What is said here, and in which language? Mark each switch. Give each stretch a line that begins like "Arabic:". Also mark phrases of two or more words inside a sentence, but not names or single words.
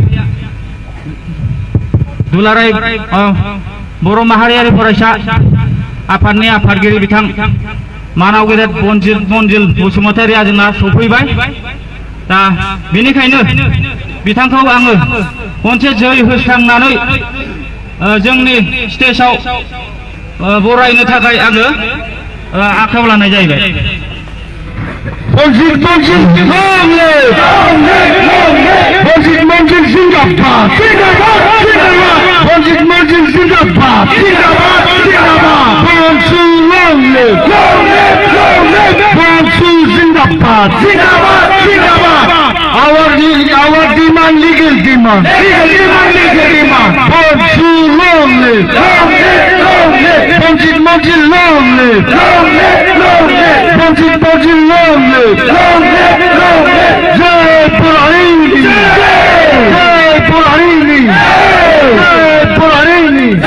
Bodo: दुलाराय बर' माहारियारि फरायसा आफादनि आफादगिरि बिथां मानाव गेदेर मनजिल बसुमतारिया जोंना सफैबाय दा बेनिखायनो बिथांखौ आङो खनसे जै होस्रांनानै जोंनि स्टेजआव बरायनो थाखाय आङो आखायाव लानाय जाहैबाय
English: Monjil Zindabad! Monjil Zindabad! Bonsu long live! Bonsu Zindabad! Our demand, legal demand. Legal demand. Bonji, long live. Long live, long live. Bonji, long live. Long live, long live. Bonji, long live. Long live, long live. Jai Puraini. Jai Puraini. Jai Puraini.